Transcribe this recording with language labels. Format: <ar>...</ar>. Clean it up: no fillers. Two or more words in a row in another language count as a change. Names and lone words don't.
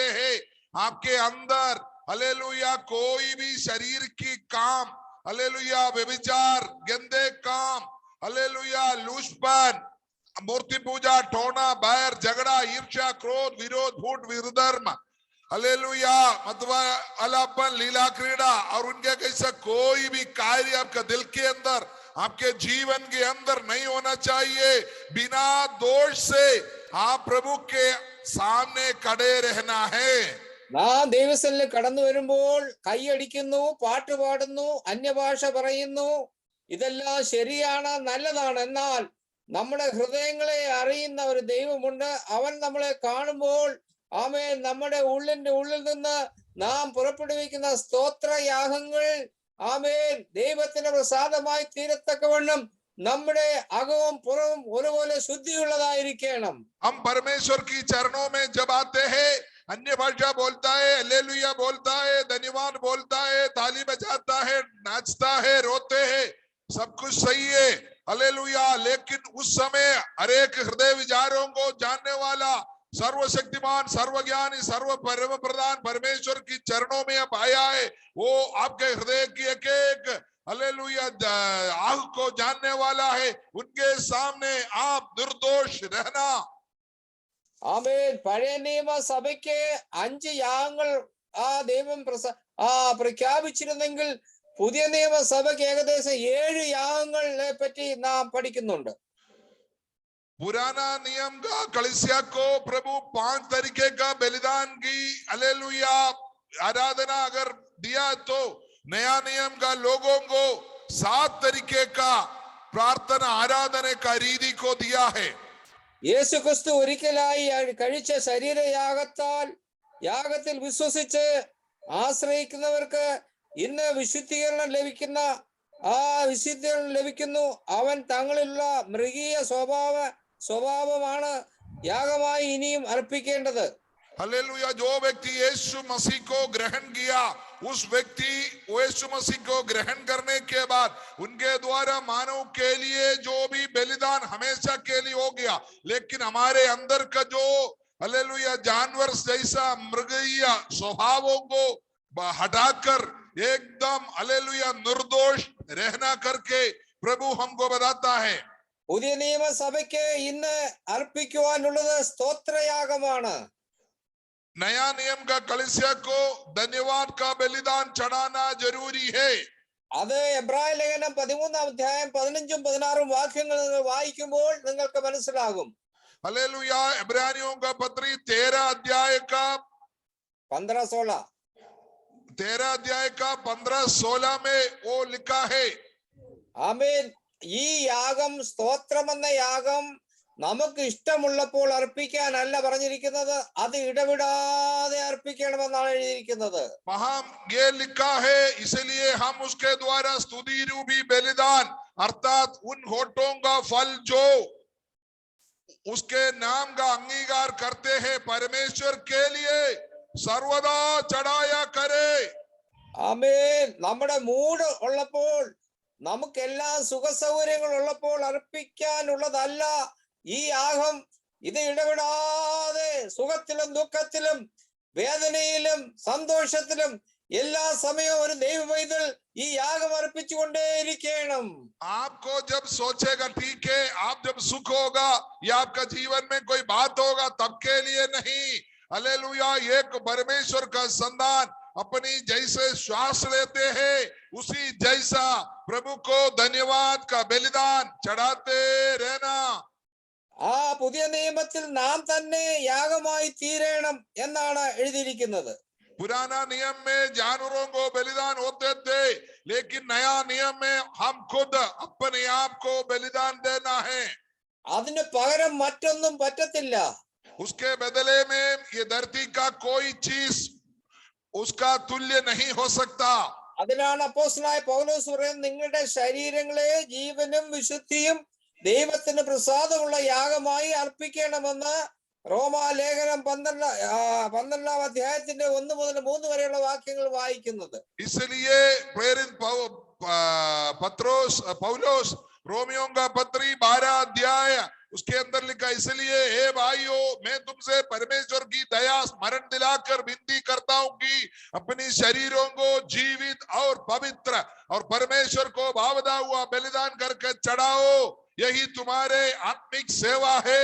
<hi>हैं, आपके अंदर हालेलुया कोई भी शरीर की काम, हालेलुया व्यभिचार, गंदे काम, हालेलुया लूचपन, मूर्ति पूजा, टोना, बैर, झगड़ा, ईर्ष्या, क्रोध, विरोध, फूट, विरुद्धर्म, हालेलुया मतवा अलापन, लीला, क्रीड़ा और उनके कैसा कोई भी कार्य आपका दिल के अंदर, आपके जीवन के अंदर नहीं होना चाहिए। बिना दोष से आप प्रभु के सामने खड़े रहना है।</hi> <ml>നാം ദൈവസന്നിധിയിൽ കടന്നു വരുമ്പോൾ കൈയടിക്കുന്നു, പാട്ട് പാടുന്നു, അന്യഭാഷ പറയുന്നു, ഇതെല്ലാം ശരിയാണ്, നല്ലതാണ്. എന്നാൽ നമ്മുടെ ഹൃദയങ്ങളെ അറിയുന്ന ഒരു ദൈവമുണ്ട്. അവൻ നമ്മളെ കാണുമ്പോൾ ആമേൻ, നമ്മുടെ ഉള്ളിൽ നിന്ന് നാം പുറപ്പെടുവിക്കുന്ന സ്തോത്രയാഗങ്ങൾ ആമേൻ ദൈവത്തിന് പ്രസാദമായി തീരത്തക്കവണ്ണം നമ്മുടെ അകവും പുറവും ഒരുപോലെ ശുദ്ധിയുള്ളതായിരിക്കണം.</ml> <hi>हम परमेश्वर की चरणों में जब आते हैं, अन्य भाषा बोलता है, हालेलुया बोलता है, धन्यवाद बोलता है, ताली बजाता है, नाचता है, रोते हैं, सब कुछ सही है, हालेलुया। लेकिन उस समय हर एक हृदय विचारों को जानने वाला सर्वशक्तिमान, सर्वज्ञानी, सर्व परम प्रधान परमेश्वर की चरणों में अब आया है। वो आपके हृदय की एक एक हालेलुया आह को जानने वाला है। उनके सामने आप निर्दोष रहना।</hi> <ml>ആമേൻ. പഴയ നിയമ സഭയ്ക്ക് 5 യാഗങ്ങൾ ദൈവം പ്രഖ്യാപിച്ചിരുന്നെങ്കിൽ പുതിയ നിയമ സഭയ്ക്ക് ഏകദേശം 7 യാഗങ്ങളെ പറ്റി നാം പഠിക്കുന്നുണ്ട്.</ml> <hi>पुराना नियम का कलीसिया को प्रभु 5 तरीके का बलिदान की हालेलुया आराधना अगर दिया, तो नया नियम का लोगों को 7 तरीके का प्रार्थना आराधना का रीति को दिया है।</hi> <ml>യേശു ക്രിസ്തു ഒരിക്കലായി കഴിച്ച ശരീരയാഗത്താൽ യാഗത്തിൽ വിശ്വസിച്ച് ആശ്രയിക്കുന്നവർക്ക് ഇന്ന് വിശുദ്ധീകരണം ലഭിക്കുന്നു. അവൻ തങ്ങളിലുള്ള മൃഗീയ സ്വഭാവമാണ് യാഗമായി ഇനിയും അർപ്പിക്കേണ്ടത്.</ml> <hi>हालेलुया। जो व्यक्ति यीशु मसीह को ग्रहण किया, उस व्यक्ति यीशु मसीह को ग्रहण करने के बाद उनके द्वारा मानव के लिए जो भी बलिदान हमेशा के लिए हो गया, लेकिन हमारे अंदर का जो हालेलुया जानवर जैसा मृगीय स्वभावों को हटाकर एकदम हालेलुया निर्दोष रहना करके प्रभु हमको बताता है।</hi> <ml>പുതിയ നിയമസഭയ്ക്ക് ഇന്ന് അർപ്പിക്കുവാനുള്ളത് സ്തോത്രയാഗമാണ്.</ml> <hi>नया नियम का कलीसिया को धन्यवाद का बलिदान चढ़ाना जरूरी है।</hi> <ml>അത് എബ്രായ ലേഖനം 13-ാം അധ്യായം 15-ഉം 16-ഉം വാക്യങ്ങൾ നിങ്ങൾ വായിക്കുമ്പോൾ നിങ്ങൾക്ക് മനസ്സിലാകും.</ml> <hi>हालेलुया। इब्रानियों का पत्री 13 अध्याय का 15-16 15-16 में वो लिखा है।</hi> <ml>ആമേൻ. ഈ യാഗം, സ്തോത്രമെന്ന യാഗം നമുക്ക് ഇഷ്ടമുള്ളപ്പോൾ അർപ്പിക്കാനല്ല പറഞ്ഞിരിക്കുന്നത്, അത് ഇടവിടാതെ അർപ്പിക്കണമെന്നാണ് എഴുതിയിരിക്കുന്നത്.</ml> <hi>वहां ये लिखा है, इसलिए हम उसके द्वारा स्तुति रूपी बलिदान अर्थात उन होठों का फल जो उसके नाम का अंगीकार करते हैं परमेश्वर के लिए सर्वदा चढ़ाया करे।</hi> <ml>ആമേൻ. നമ്മുടെ മൂഡ് ഉള്ളപ്പോൾ, നമുക്കെല്ലാ സുഖ സൗകര്യങ്ങൾ ഉള്ളപ്പോൾ അർപ്പിക്കാനുള്ളതല്ല ഈ യാഗം. ഇത് ഇടപെടാതെ സുഖത്തിലും ദുഃഖത്തിലും വേദനയിലും സന്തോഷത്തിലും എല്ലാ സമയവും ഒരു ദൈവപൈതൽ ഈ യാഗം അർപ്പിച്ചുകൊണ്ടേയിരിക്കണം.</ml> <hi>आपको जब सोचेगा ठीक है, आप जब सुख होगा या आपका जीवन में कोई बात होगा, तब के लिए नहीं। हालेलुया। एक परमेश्वर का संतान अपनी जैसे श्वास लेते हैं, उसी जैसा प्रभु को धन्यवाद का बलिदान चढ़ाते रहना।</hi> <ml>ആ പുതിയ നിയമത്തിൽ നാം തന്നെ യാഗമായി തീരണം എന്നാണ് എഴുതിയിരിക്കുന്നത്.</ml> <hi>पुराना नियम में जानवरों को बलिदान होते थे, लेकिन नया नियम में हम खुद अपने आप को बलिदान देना है।</hi> <ml>അതിന് പകരം മറ്റൊന്നും പറ്റത്തില്ല.</ml> <hi>उसके बदले में ये धरती का कोई चीज उसका तुल्य नहीं हो सकता।</hi> <ml>അതിനാണ് അപ്പോസ്തലനായ പൗലോസ് പറയുന്നത്, നിങ്ങളുടെ ശരീരങ്ങളെ ജീവനും വിശുദ്ധിയും ദൈവത്തിന് പ്രസാദമുള്ള യാഗമായി അർപ്പിക്കണമെന്ന് റോമാലേഖനം 12-ാം അധ്യായത്തിന്റെ 1 മുതൽ 3 വരെയുള്ള വാക്യങ്ങൾ വായിക്കുന്നത്.</ml> <hi>इसलिए प्रेरित पौलोस रोमियों का पत्री 12 अध्याय उसके अंदर लिखा, इसलिए हे भाइयों मैं तुमसे परमेश्वर की दया स्मरण दिलाकर विनती करता हूं कि अपनी शरीरों को जीवित और पवित्र और परमेश्वर को भावता हुआ बलिदान करके चढ़ाओ, यही तुम्हारे आत्मिक सेवा है।</hi>